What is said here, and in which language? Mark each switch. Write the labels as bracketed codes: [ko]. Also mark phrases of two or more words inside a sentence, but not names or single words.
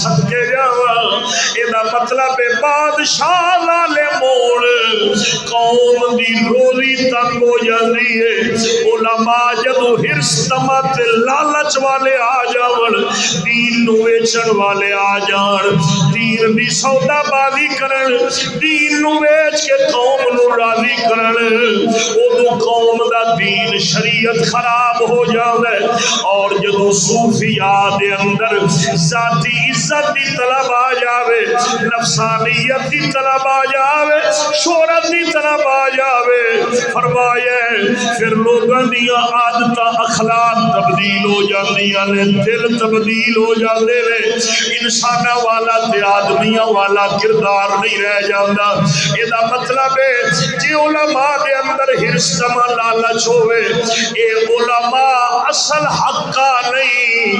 [pa] صدقے جاواں اے دا مطلب ہے بادشاہ نالے موڑ قوم دی روزی تنگ ہو جاندی ہے. علماء جدوں حرص طمع تے لالچ والے آ جاون، دین نو ویچن والے آ جان، دین دی سودا بازی کرن، دین نو ویچ کے قوم نو راضی کرن، اودوں قوم دا دین شریعت خراب ہو جاوے. اور جدوں صوفیاء دے اندر ذاتی عزت دی طلب آ جاوے، نفسانیت دی طلب آ جاوے، شہرت دی طلب آ جاوے، فرمایا پھر لوگاں دیاں عادتاں اخلاق تبدیل ہو جاندیاں نے، دل تبدیل ہو جاندے نے. انساناں والا تے آدمیاں والا کردار نہیں رہ جاندا. اے دا مطلب ہے جے علماء دے اندر حرص طمع لالچ ہوئے، اے علماء اصل حقا نہیں.